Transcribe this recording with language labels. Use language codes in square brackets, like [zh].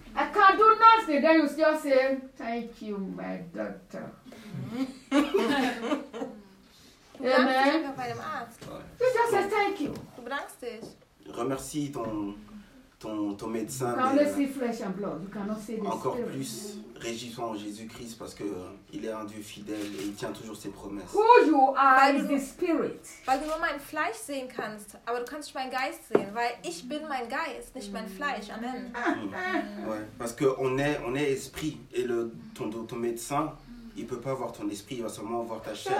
[en] I can't do nothing. Then you still say, thank you, my doctor. Amen. You just say thank you. [fr] Remercie ton médecin. [en] You can't see flesh and blood. You cannot see the spirit. [fr] Encore plus, réjouis-toi en Jésus-Christ parce qu'il est un Dieu fidèle et il tient toujours ses promesses. [en] Who you are is the spirit. [de] Weil du nur mein Fleisch sehen kannst, aber du kannst nicht meinen Geist sehen, weil ich bin mein Geist, nicht mein Fleisch. [en] Amen. [fr] Ouais, parce qu'on est esprit et ton médecin, il ne peut pas voir ton esprit, il va seulement voir ta chair.